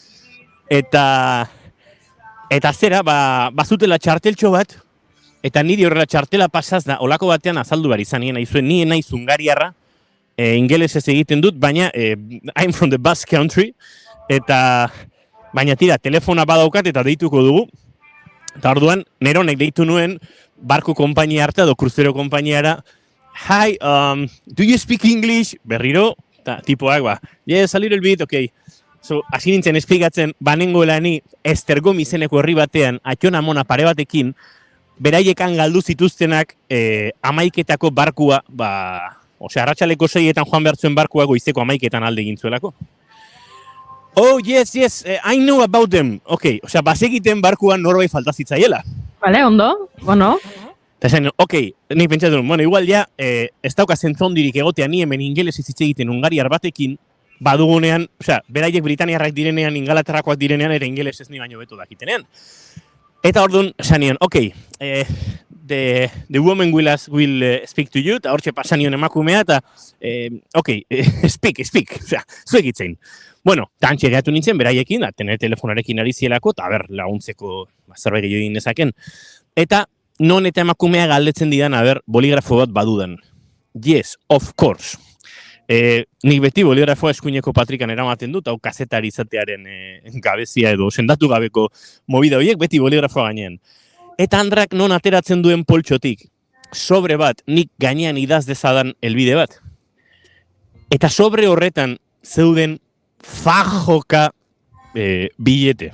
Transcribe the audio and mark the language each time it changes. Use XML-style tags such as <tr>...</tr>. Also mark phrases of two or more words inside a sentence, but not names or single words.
<eu>eta zera, bazutela txarteltxo bat, eta niri horrela txartela pasaz da, olako batean azaldu behar izan nien naizuen, nien naiz Hungariarra, ingelesez egiten dut, baina</eu> <en>I'm from the Basque Country,</en> <eu>eta baina tira, telefona badaukat eta deituko dugu, eta orduan, neronek deitu nuen, barko konpainia harta, edo kruzero konpainiara,</eu> <en>hi, do you speak English?</en> <eu>Berriro, eta tipoak,</eu> <en>yes, a little bit, okay. So,</en> <eu>hasi nintzen esplikatzen, banengoela ni Estergom izeneko herri batean, Atxonamona pare batekin, beraiekan galdu zituztenak 11etako barkua, arratsaleko 6etan joan behar zuen barkua goizeko 11etan alde egin zuelako.</eu> <en>Oh, yes, I know about them.</en> <eu>Ok, bazegiten barkuan norbait falta zitzaiela. Vale, ondo, bueno. Eta esan, ok, nik pentsatu, bueno, igual ja, ez dauka zentzondirik egotea ni hemen ingelesez hitz egiten Hungariar batekin, badugunean, beraiek Britaniarrak direnean, Ingalaterrakoak direnean, ere ingelesez ni baino beto dakitenean. Eta orduan, esan</eu> <en>ok, the woman will speak to you,</en> <eu>eta hortxe pasan nion emakumea, eta,</eu> <en>ok, speak,</en> <eu>zuek itzein. Bueno, tantxe gehatu nintzen, beraiekin, tener telefonarekin ari zielako, eta laguntzeko zerbait gehiago egin dezaken. Eta, non eta emakumea galdetzen didan, boligrafo bat badudan.</eu> <en>Yes, of course.</en> <eu>Nik beti boligrafoa eskuineko patrikan eramaten dut, hau kazetari izatearen gabezia edo sendatu gabeko movida horiek, beti boligrafoa gainean. Eta Andrak non ateratzen duen poltsotik, sobre bat, nik gainean idaz dezadan helbide bat. Eta sobre horretan zeuden fajoka bilete.</eu>